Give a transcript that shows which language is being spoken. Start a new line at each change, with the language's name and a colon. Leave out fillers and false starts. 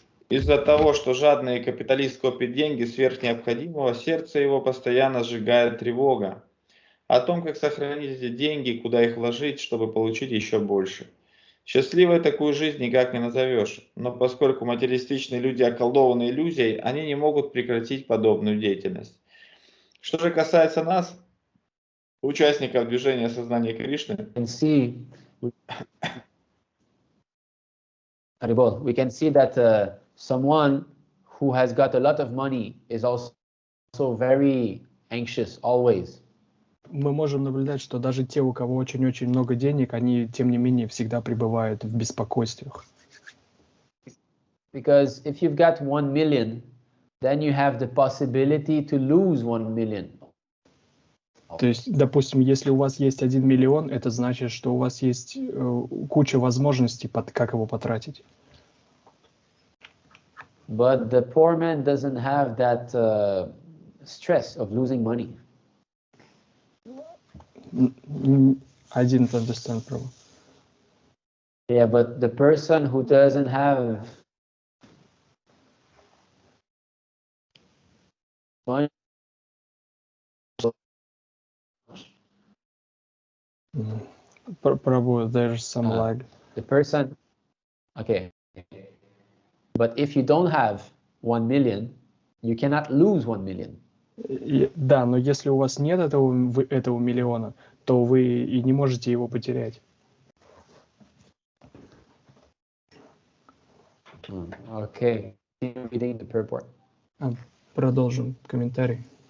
Russian: Из-за того, что жадный капиталист копит деньги сверх необходимого, сердце его постоянно сжигает тревога о том, как сохранить эти деньги, куда их вложить, чтобы получить еще больше. Счастливой такую жизнь никак не назовешь, но поскольку материалистичные люди околдованы иллюзией, они не могут прекратить подобную деятельность. Что же касается нас, участников движения сознания Кришны,
English: We can see that someone who has got a lot of money is also very anxious always.
Russian: Мы можем наблюдать, что даже те, у кого очень-очень много денег, они, тем не менее, всегда пребывают в беспокойствах.
English: Because if you've got 1 million, then you have the possibility to lose 1 million.
Russian: То есть, допустим, если у вас есть 1 миллион, это значит, что у вас есть куча возможностей, как его потратить.
English: But the poor man doesn't have that stress of losing money. I didn't understand, bro. Yeah, but the person who doesn't have money, Prabhu, there's some lag. the person, okay. But if you don't have 1 million, you cannot lose 1 million.
Russian: Да, но если у вас нет этого миллиона, то вы и не можете его потерять.
English: Okay. Reading the purport.
Russian: Продолжим комментарий.